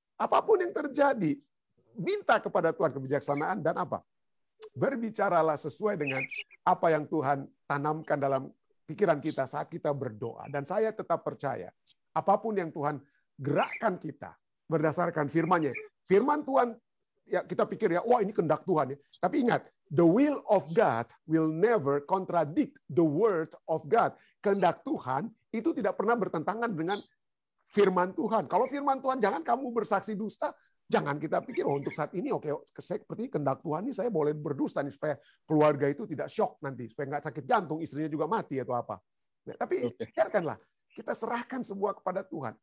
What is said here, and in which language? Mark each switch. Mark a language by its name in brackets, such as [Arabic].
[Indonesian] Apapun yang terjadi, minta kepada Tuhan kebijaksanaan dan apa? Berbicaralah sesuai dengan apa yang Tuhan tanamkan dalam pikiran kita saat kita berdoa. Dan saya tetap percaya, apapun yang Tuhan gerakkan kita berdasarkan firman-Nya. Firman Tuhan, ya kita pikir ya, wah ini kehendak Tuhan ya. Tapi ingat, [English] the will of God will never contradict the word of God. [Indonesian] Kehendak Tuhan itu tidak pernah bertentangan dengan firman Tuhan. Kalau firman Tuhan, jangan kamu bersaksi dusta, jangan kita pikir, oh untuk saat ini, oke, seperti kehendak Tuhan ini saya boleh berdusta nih, supaya keluarga itu tidak shock nanti, supaya nggak sakit jantung, istrinya juga mati atau apa. Nah, tapi biarkanlah, kita serahkan semua kepada Tuhan.